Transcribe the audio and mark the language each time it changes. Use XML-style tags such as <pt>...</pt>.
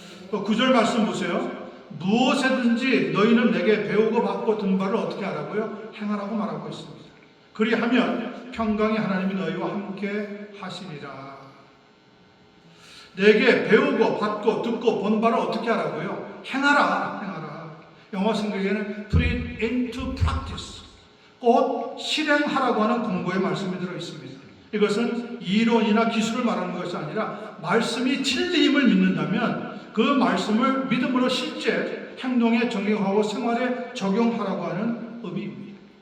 <ko>9절 말씀 보세요. 무엇에든지 너희는 내게 배우고 받고 든 바를 어떻게 하라고요? 행하라고 말하고 있습니다. 그리하면 평강이 하나님이 너희와 함께 하시리라. 내게 배우고 받고 듣고 본 바를 어떻게 하라고요? 행하라. 영어 성경에는</ko> <en>put it into practice.</en> <ko>곧 실행하라고 하는 공고의 말씀이 들어 있습니다. 이것은 이론이나 기술을 말하는 것이 아니라 말씀이 진리임을 믿는다면 그 말씀을 믿음으로 실제 행동에 적용하고 생활에 적용하라고 하는 의미입니다.</ko>